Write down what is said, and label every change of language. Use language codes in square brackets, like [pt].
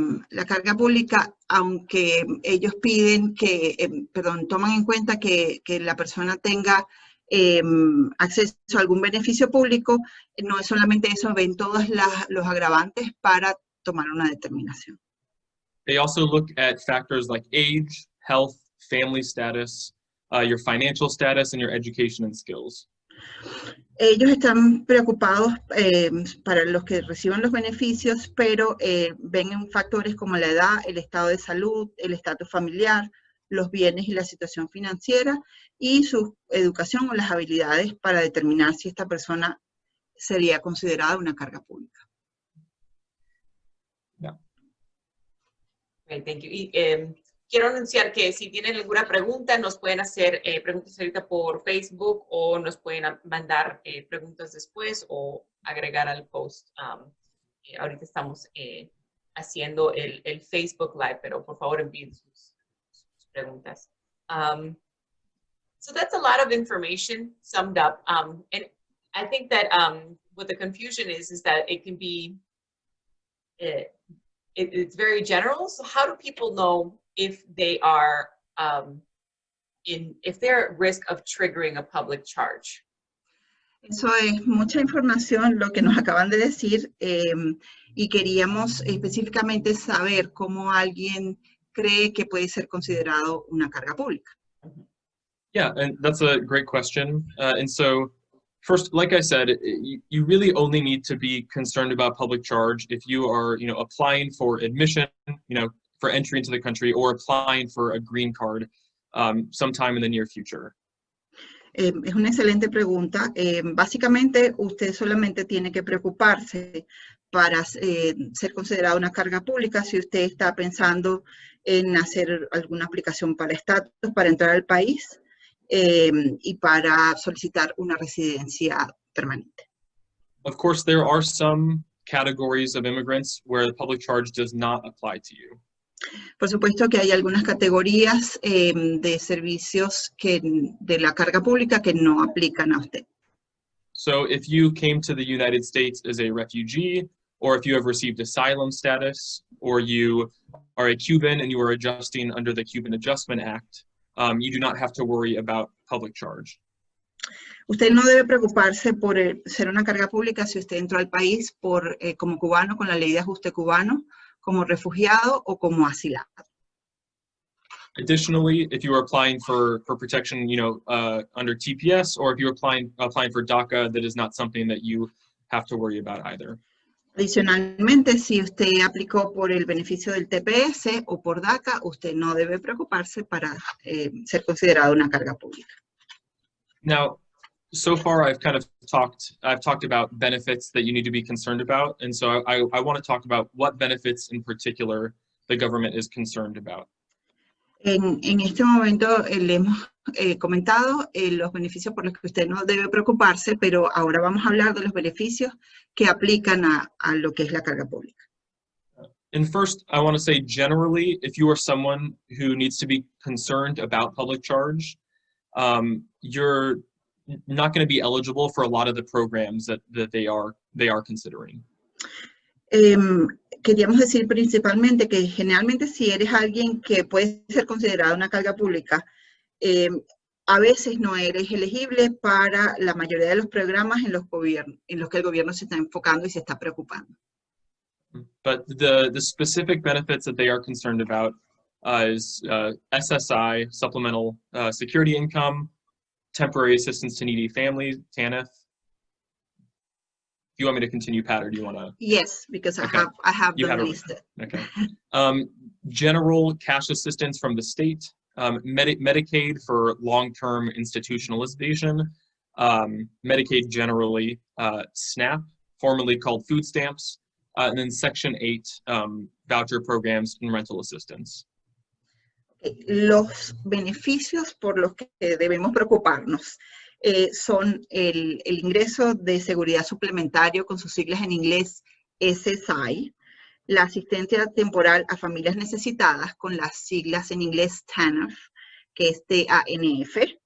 [es] La carga pública, aunque ellos piden toman en cuenta que la persona tenga acceso a algún beneficio público, no es solamente eso, ven todos los agravantes para tomar una determinación. [en] They also look at factors like age, health, family status, your financial status, and your education and skills. [es] Ellos están preocupados para los que reciban los beneficios, pero ven en factores como la edad, el estado de salud, el estatus familiar, los bienes y la situación financiera y su educación o las habilidades para determinar si esta persona sería considerada una carga pública. [en] Okay, thank you. [es] Y quiero anunciar que si tienen alguna pregunta, nos pueden hacer preguntas ahorita por Facebook o nos pueden mandar preguntas después o agregar al post. Ahorita estamos haciendo el Facebook Live, pero por favor envíen sus preguntas. [en] So that's a lot of information summed up. And I think that what the confusion is that it can be, it's very general. So how do people know if they are if they're at risk of triggering a public charge? [es] Eso es mucha información lo que nos acaban de decir y queríamos específicamente saber cómo alguien cree que puede ser considerado una carga pública. [en] Yeah, and that's a great question. And so first, like I said, you really only need to be concerned about public charge if you are, applying for admission, for entry into the country, or applying for a green card sometime in the near future. [es] Es una excelente pregunta. Básicamente, usted solamente tiene que preocuparse para ser considerado una carga pública si usted está pensando en hacer alguna aplicación para estatus, para entrar al país y para solicitar una residencia permanente. [en] Of course, there are some categories of immigrants where the public charge does not apply to you. [es] Por supuesto que hay algunas categorías de servicios de la carga pública que no aplican a usted. [en] So if you came to the United States as a refugee, or if you have received asylum status, or you are a Cuban and you are adjusting under the Cuban Adjustment Act, you do not have to worry about public charge. [es] Usted no debe preocuparse por ser una carga pública si usted entró al país como cubano con la ley de ajuste cubano, como refugiado o como asilado. [en] Additionally, if you are applying for protection, under TPS, or if you're applying for DACA, that is not something that you have to worry about either. [es] Adicionalmente, si usted aplicó por el beneficio del TPS o por DACA, usted no debe preocuparse para ser considerado una carga pública. [en] Now, so far I've talked about benefits that you need to be concerned about, and so I want to talk about what benefits in particular the government is concerned about. [es] En este momento le hemos comentado los beneficios por los que usted no debe preocuparse, pero ahora vamos a hablar de los beneficios que aplican a lo que es la carga pública. [en] And first, I want to say generally, if you are someone who needs to be concerned about public charge, you're not going to be eligible for a lot of the programs that they are considering. [es] Queríamos decir principalmente que generalmente si eres alguien que puede ser considerado una carga pública, a veces no eres elegible para la mayoría de los programas en los que el gobierno se está enfocando y se está preocupando. [en] But the specific benefits that they are concerned about is SSI, Supplemental Security Income, Temporary Assistance to Needy Families, TANF. Do you want me to continue, Pat, or do you want to? Yes, because Okay. I have You them have it. listed. Okay. General cash assistance from the state, Medicaid for long-term institutionalization, Medicaid generally, SNAP, formerly called food stamps, and then Section 8 voucher programs and rental assistance. [es] Los beneficios por los que debemos preocuparnos son el ingreso de seguridad suplementario con sus siglas en inglés SSI, la asistencia temporal a familias necesitadas con las siglas en inglés TANF, que es TANF,